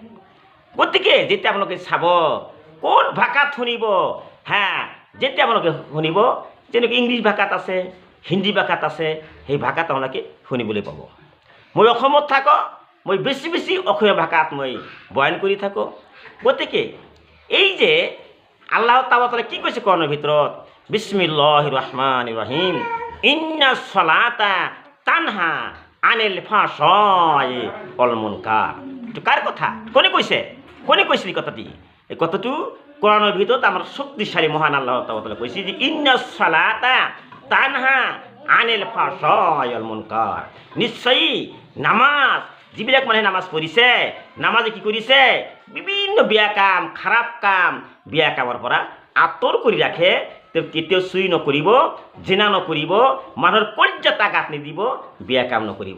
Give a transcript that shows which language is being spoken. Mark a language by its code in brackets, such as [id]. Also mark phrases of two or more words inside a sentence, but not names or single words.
[as] গতিকে যেতিয়া আপোনালোকে চাব, কোন ভাষাত শুনিব, যেতিয়া আপোনালোকে শুনিব, যেনেকৈ ইংলিছ ভাষাত আছে, হিন্দী ভাষাত আছে, সেই ভাষাত আপোনালোকে শুনিবলৈ পাব। মই অসমত থাকোঁ, মই বেছি অসমীয়া ভাষাত মই বয়ান কৰি থাকোঁ। গতিকে এই যে আল্লাহ তাআলা কি কৈছে কোৰাণৰ ভিতৰত, [ar] بسم الله الرحمن الرحيم, إن الصلاة تنهى عن الفحشاء والمنكر. [as] এইটো কাৰ কথা? কোনে কৈছিল এই কথাটি? এই কথাটো কোৰাণৰ ভিতৰত আমাৰ শক্তিশালী মহান আল্লাহ তাআলা কৈছে যে [ar] إن الصلاة تنهى عن الفحشاء والمنكر. [as] নিশ্চয়ই নামাজ, যিবিলাক মানুহে নামাজ পঢ়িছে, নামাজে কি কৰিছে? বিভিন্ন বেয়া কাম, খাৰাপ কাম, বেয়া কামৰ পৰা আঁতৰ কৰি ৰাখে। তেওঁ কেতিয়াও চুৰি নকৰিব, জিনা নকৰিব, মানুহৰ কলিজাত আঘাত নিদিব, বেয়া কাম নকৰিব।